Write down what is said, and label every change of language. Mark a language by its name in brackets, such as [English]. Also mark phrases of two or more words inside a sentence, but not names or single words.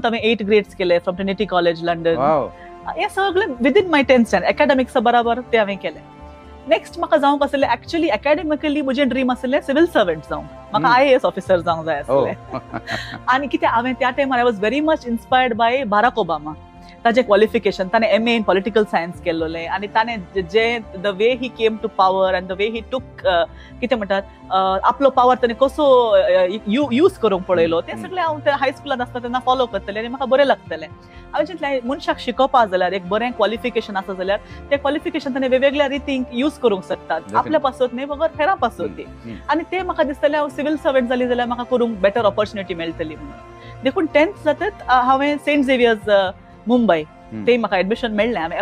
[Konkani] हांवें 8 ग्रेड्स केले फ्रॉम ट्रिनिटी कॉलेज लंडन हें सगळें [English] within my 10th standard [Konkani] एकाडेमिक्सा बराबर तें हांवें केलें नेक्स्ट म्हाका जावंक आसलें [English] actually academically [Konkani] म्हजें ड्रीम आसलें [English] civil servant [Konkani] जावंक म्हाका [English] IAS officer [Konkani] जावंक जाय आसलें आनी कितें हांवें त्या टायमार [English] I was very much inspired by Barack Obama [Konkani] ताजें क्वॉलिफिकेशन ताणें [English] MA in political science [Konkani] केल्लोलें आनी ताणें जे [English] the way he came to power and the way he took [Konkani] कितें म्हणटात आपलो पावर ताणें कसो यूज करूंक पळयलो तें सगळें हांव हायस्कुलांत आसता तेन्ना फॉलो करतलें आनी म्हाका बरें लागतलें हांवें चिंतलें मनशाक शिकोवपा जाल्यार एक बरें क्वॉलिफिकेशन आसा जाल्यार तें क्वॉलिफिकेशन ताणें वेगवेगळ्या रितीन यूज करूंक शकतात आपल्या पासत न्ही फकत हेरां पासत आनी तें म्हाका दिसतालें हांव [English] civil servant [Konkani] जाली जाल्यार म्हाका करूंक [English] better opportunity [Konkani] मेळटली म्हणून देखून 10th जातच हांवें सेंट झेवियर्स मुंबय ते म्हाका एडमिशन मेळ्ळें हांवें